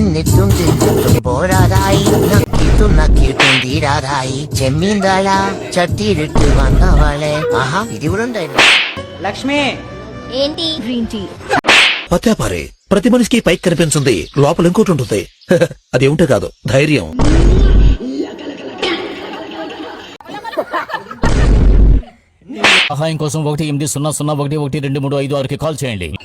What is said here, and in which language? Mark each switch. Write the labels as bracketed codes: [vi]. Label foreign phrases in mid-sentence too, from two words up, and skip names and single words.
[ml] നിത്തും തിത്തും പോരാതായി നക്കിയിട്ടും തീരാതായി ചെമ്മീന്തല ചട്ടിയിലിട്ട് വന്നവളെ ആഹാ ഇതിവിടെ ഉണ്ടായിരുന്നു. [te] లక్ష్మి ఏంటి [en] green tea [te] పత్యాపారే ప్రతి మనిషికి పైకి కనిపించింది లోపల ఇంకోటి ఉంటుంది. అదేమిటో కాదు, ధైర్యం. సహాయం కోసం 180011236కి కాల్ చేయండి.